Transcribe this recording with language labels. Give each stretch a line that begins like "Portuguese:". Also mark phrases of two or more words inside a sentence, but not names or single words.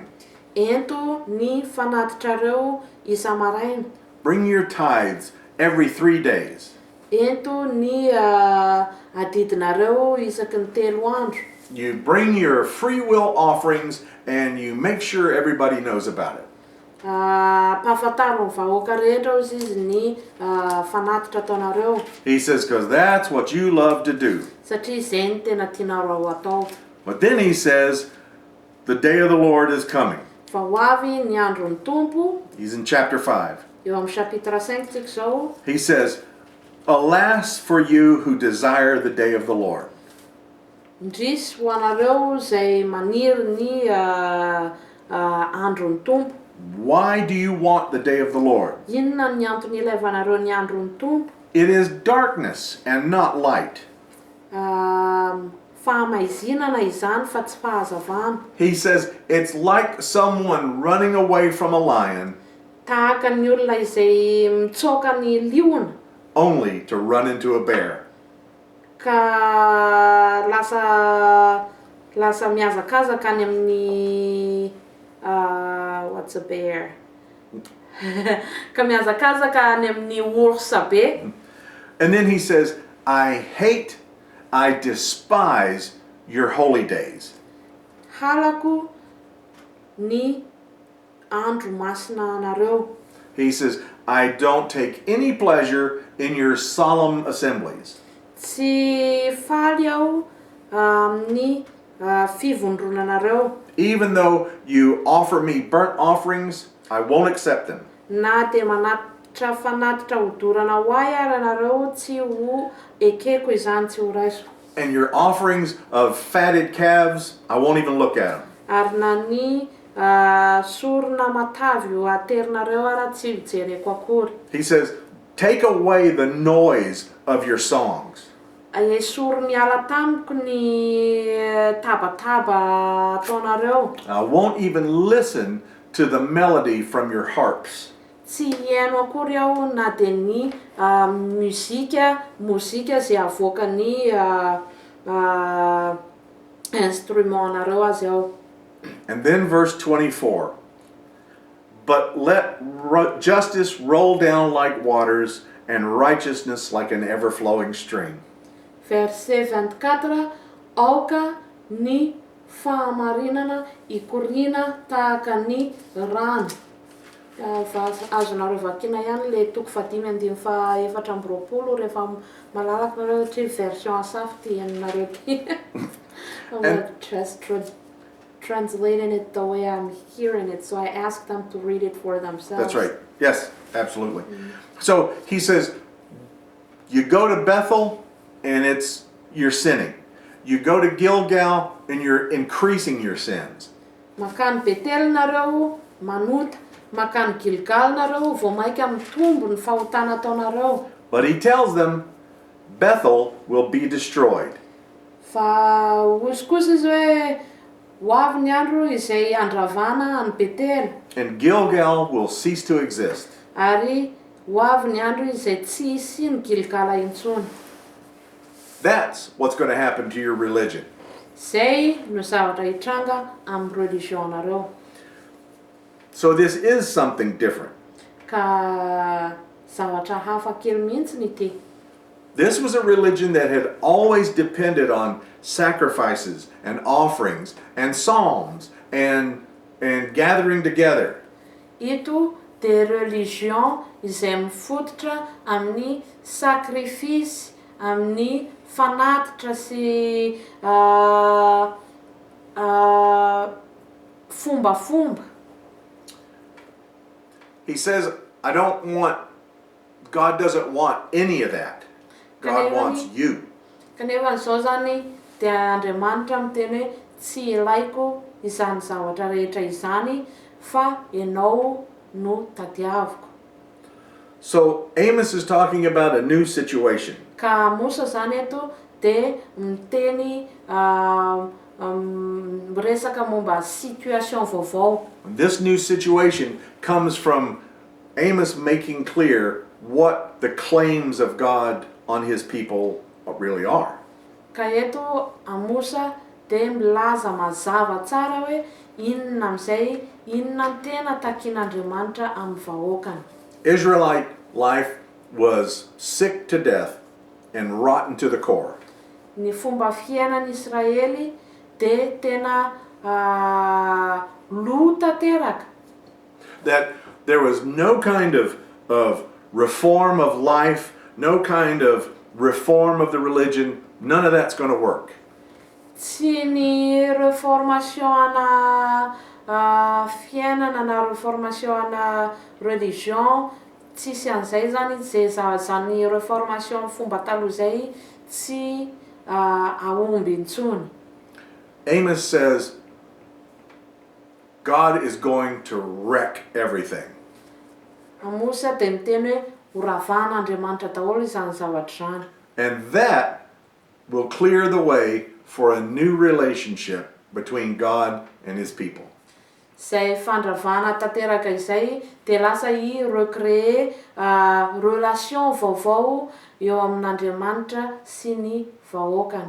Malagasy: Ento ny fanatitrareo isa-maraina.
English: Bring your tithes every 3 days.
Malagasy: Ento ny adidinareo isaky ny 3 andro.
English: You bring your free will offerings and you make sure everybody knows about it.
Malagasy: Pahafantarony vahoaka rehetra hozy izy ny fanatitra ataonareo.
English: He says, because that's what you love to do.
Malagasy: Satria izay ny tena tianareo atao.
English: But then he says, the day of the Lord is coming.
Malagasy: Fa ho avy ny andron'ny Tompo.
English: He's in chapter 5.
Malagasy: Eo amin'ny chapitre 5 tsika zao.
English: He says, alas for you who desire the day of the Lord.
Malagasy: Ndrisy ho anareo izay maniry ny andron'ny Tompo.
English: Why do you want the day of the Lord?
Malagasy: Inona ny antony ilaivanareo ny andron'ny Tompo?
English: It is darkness and not light.
Malagasy: Fahamaizinana izany fa tsy fahazavana.
English: He says, it's like someone running away from a lion
Malagasy: Tahaka ny olona izay mitsoka ny liona
English: only to run into a bear.
Malagasy: ka lasa mihazakazaka any amin'ny
English: what's a bear?
Malagasy: Ka mihazakazaka any amin'ny orsa be.
English: And then he says, I despise your holy days.
Malagasy: Halako ny andro masina anareo.
English: He says, I don't take any pleasure in your solemn assemblies.
Malagasy: Tsy faly aho amin'ny fivondronanareo.
English: Even though you offer me burnt offerings, I won't accept them.
Malagasy: Na dia manatitra fanatitra hodorana ho ahy ary anareo tsy ho ekeko izany, tsy ho raiso.
English: And your offerings of fatted calves, I won't even look at them.
Malagasy: Ary na ny sorona matavy ho aterinareo ary tsy jereko akory.
English: He says, take away the noise of your songs.
Malagasy: Esory miala tamiko ny tabataba ataonareo.
English: I won't even listen to the melody from your harps.
Malagasy: Tsy hieno akory aho na dia ny mozika izay avoakan'ny instrument-nareo azy aho.
English: And then verse 24. But let justice roll down like waters and righteousness like an ever-flowing stream.
Malagasy: Verset 24, aoka ny fahamarinana ikoriana tahaka ny rano. Azonareo vakiana ihany le toko 5:4 rehefa malalaka nareo satria version hasafi ty ianinareo ty.
English: I'm just translating it the way I'm hearing it, so I asked them to read it for themselves. That's right. Yes, absolutely. So he says, you go to Bethel and you're sinning. You go to Gilgal and you're increasing your sins.
Malagasy: Makany Betel nareo manota, makany Gilgal nareo vao maika mitombo ny fahotana ataonareo.
English: But he tells them, Bethel will be destroyed.
Malagasy: Fa ozy kosa izy hoe ho avy ny andro izay andravana any Betel.
English: And Gilgal will cease to exist.
Malagasy: Ary ho avy ny andro izay tsy hisy ny Gilgala intsony.
English: That's what's going to happen to your religion.
Malagasy: Zay no zavatra hitranga amin'ny religionareo.
English: So this is something different.
Malagasy: Ka zavatra hafa kely mihitsy ny ty.
English: This was a religion that had always depended on sacrifices and offerings and psalms and gathering together.
Malagasy: Ito de religion izay mifototra amin'ny sacrifice, amin'ny fanatitra sy fombafomba.
English: He says, God doesn't want any of that. God wants you.
Malagasy: Kanefa zao zany dia Andriamanitra miteny hoe tsy ilaiko izany zavatra rehetra izany fa ianao no tadiaviko.
English: So Amos is talking about a new situation.
Malagasy: Ka Amosa zany eto dia miteny resaka momba situation vaovao.
English: This new situation comes from Amos making clear what the claims of God on his people really are.
Malagasy: Ka eto Amosa dia milaza mazava tsara hoe inona amizay, inona ny tena takian'Andriamanitra amin'ny vahoakany.
English: Israelite life was sick to death and rotten to the core.
Malagasy: Ny fomba fiainan'ny Israely dia tena lo tanteraka.
English: That there was no kind of reform of life, no kind of reform of the religion. None of that's going to work.
Malagasy: Tsy ny reformation ana fiainana na reformation ana religion, tsisy an'izay zany zany reformation fomba taloha zay tsy aomby intsony.
English: Amos says, God is going to wreck everything.
Malagasy: Amosa dia miteny hoe horavan'Andriamanitra daholo izany zavatra zany.
English: And that will clear the way for a new relationship between God and his people.
Malagasy: Zay fandravana tanteraka izay dia lasa
French: recréer relation
Malagasy: vaovao eo amin'Andriamanitra sy ny vahoakany.